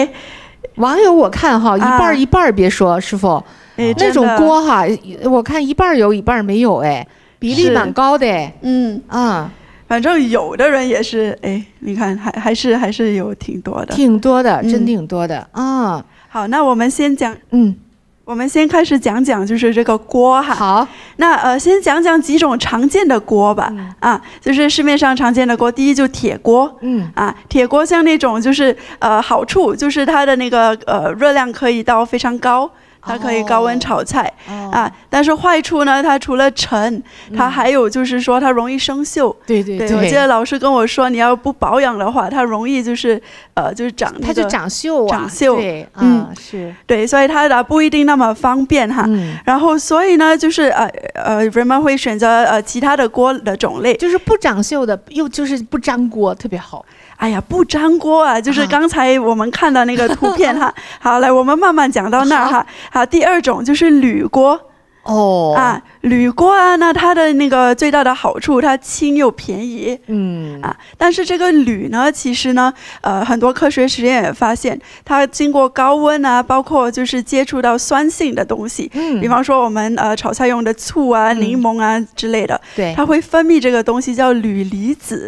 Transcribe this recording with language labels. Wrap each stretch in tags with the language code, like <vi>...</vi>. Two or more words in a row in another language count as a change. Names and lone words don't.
<zh>網友我看哈，一半一半，別說師傅，那種鍋哈，我看一半有一半沒有，比例蠻高的。反正有的人也是，你看還是有挺多的，真挺多的啊。好，那我們先講，我們先開始講講就是這個鍋哈。好，那先講講幾種常見的鍋吧。就是市面上常見的鍋，第一就鐵鍋。鐵鍋像那種就是好處就是它的那個熱量可以到非常高。它可以高溫炒菜但是壞處呢，它除了沉，它還有就是說它容易生鏽。對，我記得老師跟我說，你要不保養的話，它容易就是長那個，它就長鏽啊。長鏽，對，是，對，所以它不一定那麼方便哈。然後所以呢，就是人們會選擇其他的鍋的種類，就是不長鏽的，又就是不粘鍋，特別好。哎呀，不粘鍋啊，就是剛才我們看到那個圖片哈。好，來，我們慢慢講到那兒哈。好，第二種就是鋁鍋。鋁鍋啊，那它的那個最大的好處，它輕又便宜。但是這個鋁呢，其實呢，很多科學實驗也發現，它經過高溫啊，包括就是接觸到酸性的東西，比方說我們炒菜用的醋啊、檸檬啊之類的，它會分泌這個東西叫鋁離子。</zh>